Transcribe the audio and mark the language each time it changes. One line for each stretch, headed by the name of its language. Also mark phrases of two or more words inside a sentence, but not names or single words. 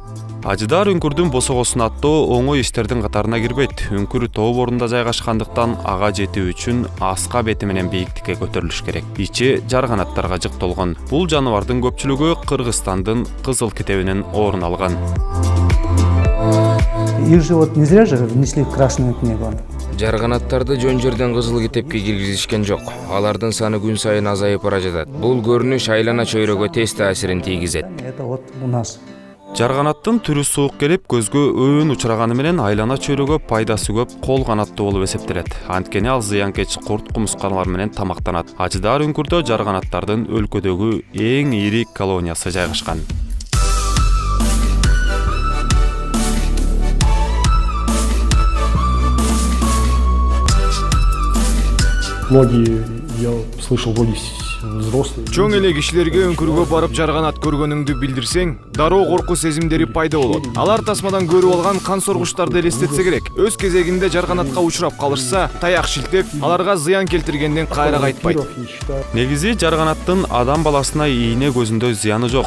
Kyrgyz: Ажыдар үңкүрдүн босогосун аттоо оңой иштердин катарына кирбейт. Үңкүр тоо борунда жайгашкандыктан ага жетүү үчүн аска бети менен бийиктикке көтөрүлүш керек. Ичи жарганаттарга жыктолгон. Бул жаныбардын көпчүлүгү Кыргызстандын кызыл китебинен орун алган.
Russian: Их же вот не зря же внесли в Красную книгу.
Kyrgyz: Жарганаттарды жөн жерден кызыл китепке киргизишкен жок. Алардын саны күн сайын азайып бара жатат. Бул көрүнүш айлана чөйрөгө тез таасирин тийгизет.
Russian: Это вот у нас.
Kyrgyz: Жарганаттын түрү суук келип, көзгө өөн учураганы менен айлана чөйрөгө пайдасы көп кол канаттуу болуп эсептелет. Анткени ал зыянкеч курт кумурскалар менен тамактанат. Ажыдар үңкүрдө жарганаттардын өлкөдөгү эң ири колониясы жайгашкан.
Russian: Многие, я слышал, многие взрослые.
Kyrgyz: Чоң эле кишилерге үңкүргө барып жарганат көргөнүңдү билдирсең, дароо коркуу сезимдери пайда болот. Алар тасмадан көрүп алган кан соргучтарды элестетсе керек. Өз кезегинде жарганатка учурап калышса, таяк шилтеп, аларга зыян келтиргенден кайра кайтпайт. Негизи жарганаттын адам баласына ийне көзүндөй зыяны жок.